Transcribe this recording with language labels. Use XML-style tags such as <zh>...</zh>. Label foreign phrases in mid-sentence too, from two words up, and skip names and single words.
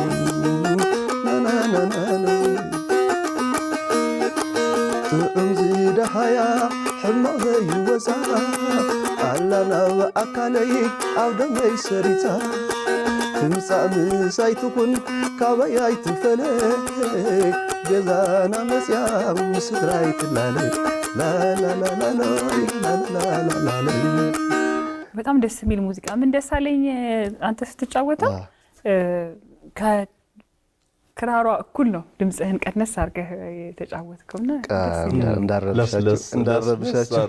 <ti>ናናናናና ጥዑም ዝደሃያ ሕማቕ ዘይወፃ ኣላና ብኣካለይ ኣብ ደመይ ሰሪፃ ትምፃእ ምሳይትኩን ካበይ ኣይትፈለጥ ገዛና መፅያ ምስ ትግራይ ትላለጥ</ti> <am>በጣም ደስ የሚል ሙዚቃ። ምን ደስ አለኝ አንተ ስትጫወተው ክራሯ እኩል ነው። ድምጽህን ቀነስ አድርገህ የተጫወትከውና እንዳረብሻቸው።</am>